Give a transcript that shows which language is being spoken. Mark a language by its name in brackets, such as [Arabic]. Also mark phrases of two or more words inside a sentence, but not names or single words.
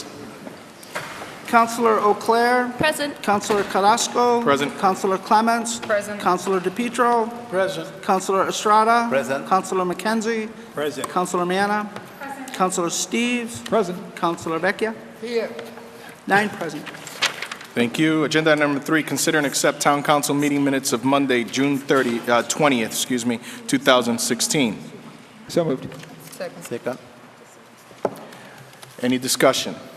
[English] Councilor O'Clair? Present. Councilor Carrasco? Present. Councilor Clements? Present. Councilor DePietro? Present. Councilor Estrada? Present. Councilor McKenzie? Present. Councilor Manna? Councilor Steves? Present. Councilor Vecchia? Here. 9 present. Thank you. Agenda item number 3, consider and accept Town Council meeting minutes of Monday, June 20th, 2016. So moved. Second. Second. Any discussion?